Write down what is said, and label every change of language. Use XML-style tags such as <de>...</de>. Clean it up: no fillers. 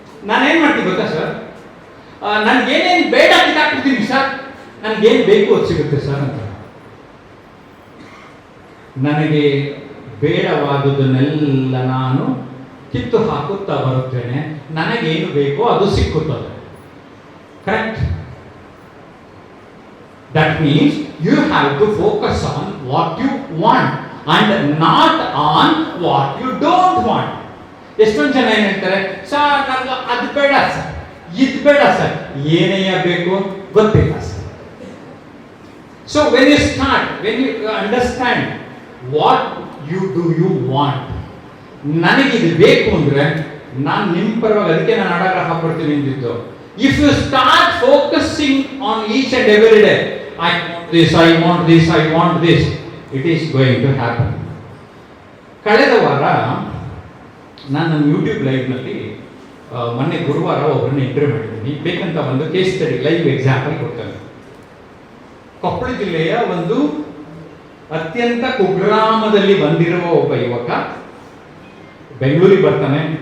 <kn>ನಾನೇನ್ ಮಾಡ್ತೀನಿ ಗೊತ್ತಾ ಸರ್, ನನ್ಗೇನೇನು ಬೇಡ ಕಿತ್ತಾಕ್ಬಿಡ್ತೀನಿ ಸರ್, ನನಗೇನು ಬೇಕು ಅದು ಸಿಗುತ್ತೆ ಸರ್ ಅಂತ. ನನಗೆ ಬೇಡವಾದುದನ್ನೆಲ್ಲ ನಾನು ಕಿತ್ತು ಹಾಕುತ್ತಾ ಬರುತ್ತೇನೆ, ನನಗೇನು ಬೇಕೋ ಅದು ಸಿಕ್ಕುತ್ತದೆ. Correct?</kn> <en>That means you have to focus on what you want and not on what you don't want.</en> <kn>ಎಷ್ಟೊಂದು ಜನ ಏನ್ ಹೇಳ್ತಾರೆ, ಸರ್ ನನಗೆ ಅದು ಬೇಡ ಸರ್, ಇದು ಬೇಡ ಸರ್, ಏನಯ್ಯ ಬೇಕು ಗೊತ್ತಿಲ್ಲ sir.</kn> <en>So when you understand what you want,</en> <kn>ನನಗಿದು ಬೇಕು ಅಂದ್ರೆ ನಾನು ನಿಮ್ಮ ಪರವಾಗಿ, ಅದಕ್ಕೆ ನಾನು ಅಡಗ್ರಹ ಕೊಡ್ತೀನಿ ಅಂದಿದ್ದು.</kn> <en>If you start focusing on each and every day, I want this, it is going to happen.</en> <kn>ಕಳೆದ ವಾರ ನಾನು ನನ್ನ ಯೂಟ್ಯೂಬ್ ಲೈವ್ನಲ್ಲಿ ಮೊನ್ನೆ ಗುರುವಾರ ಒಬ್ಬರನ್ನ ಇಂಟರ್ವ್ಯೂ ಮಾಡಿದ್ದೀನಿ. ಬೇಕಂತ ಒಂದು ಕೇಸ್ ಸ್ಟಡಿ ಲೈವ್ ಎಕ್ಸಾಂಪಲ್ ಕೊಡ್ತೇನೆ. ಕೊಪ್ಪಳ ಜಿಲ್ಲೆಯ ಒಂದು ಅತ್ಯಂತ ಕುಗ್ರಾಮದಲ್ಲಿ ಬಂದಿರುವ ಒಬ್ಬ ಯುವಕ ಬೆಂಗಳೂರಿಗೆ ಬರ್ತಾನೆ.</kn>